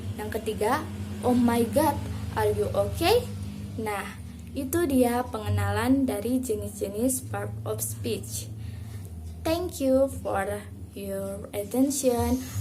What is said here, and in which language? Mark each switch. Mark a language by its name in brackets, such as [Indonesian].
[Indonesian] Yang ketiga, [English] oh my god, are you okay? [Indonesian] Nah, itu dia pengenalan dari jenis-jenis verb of speech. [English] Thank you for your attention.